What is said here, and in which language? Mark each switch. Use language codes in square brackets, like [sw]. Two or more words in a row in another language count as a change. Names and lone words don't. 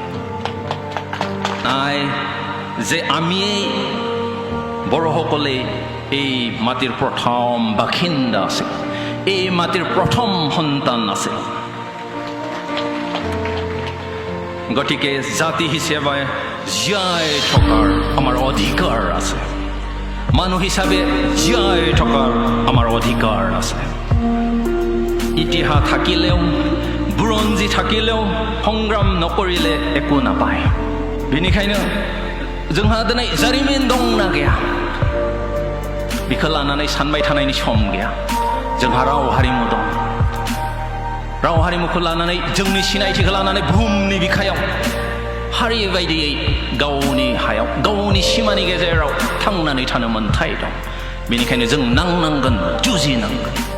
[as] নাই যে আমিয়েই বড়োসকলে এই মাটিৰ প্ৰথম বাসিন্দা আছিল এই মাটিৰ প্ৰথম সন্তান আছিল গতিকে জাতি হিচাপে জীয়াই থকাৰ আমাৰ অধিকাৰ আছে মানুহ হিচাপে জীয়াই থকাৰ আমাৰ অধিকাৰ আছে ইতিহাস থাকিলেও বুৰঞ্জী থাকিলেও সংগ্ৰাম নকৰিলে একো নাপায় [brx] बेनिखायनो जोंहा दिनै जारिमिन दंना गैया बेखौ लानानै सानबाय थानायनि सम गैया जोंहा राव हारिमु दं राव हारिमुखौ लानानै जोंनि सिनायथिखौ लानानै बुहुमनि बिखायाव हारि बायदियै गावनि हायाव गावनि सिमानि गेजेराव थांनानै थानो मोन्थाय दं बेनिखायनो जों नांनांगोन जुजिनांगोन